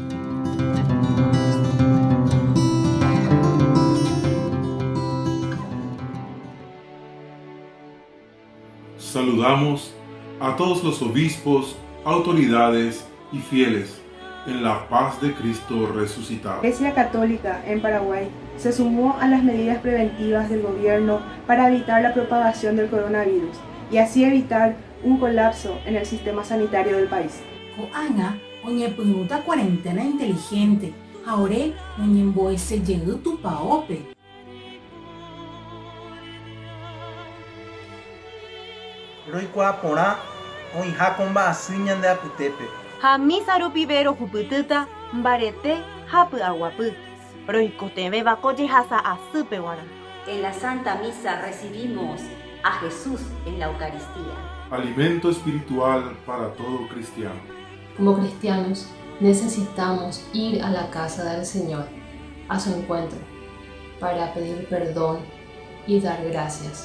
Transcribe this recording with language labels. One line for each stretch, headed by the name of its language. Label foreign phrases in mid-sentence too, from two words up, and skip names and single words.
Spanish: Saludamos a todos los obispos, autoridades y fieles en la paz de Cristo resucitado. La Iglesia Católica en Paraguay se sumó a las medidas preventivas del gobierno para evitar la propagación del coronavirus y así evitar un colapso en el sistema sanitario del país.
Guarani: Koanga oñepyrũta
Spanish: cuarentena inteligente,
Guarani: haore oñembo'esejey tupaópe. Roikuaa porã oĩha ko mba'asy ñande apytépe. Ha misa rupi rohupytýta mbarete ha py'aguapy. Roikotevẽva ko jehasa asýpeguara.
Spanish: En la Santa Misa recibimos a Jesús en la Eucaristía. Alimento espiritual para todo cristiano. Como cristianos necesitamos ir a la casa del Señor, a su encuentro, para pedir perdón y dar gracias.